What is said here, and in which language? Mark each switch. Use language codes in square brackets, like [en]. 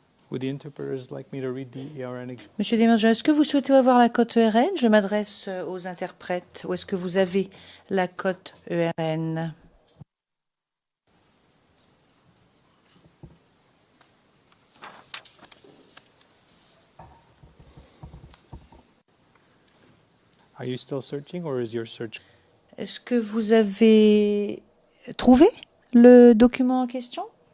[en] Would the interpreters like me to read the ERN again? [fr] Monsieur Desmergents, est-ce que vous souhaitez avoir la cote ERN? Je m'adresse aux interprètes. Ou est-ce que vous avez la cote ERN? [en] Are you still searching or is your search? [fr] Est-ce que vous avez trouvé le document en question?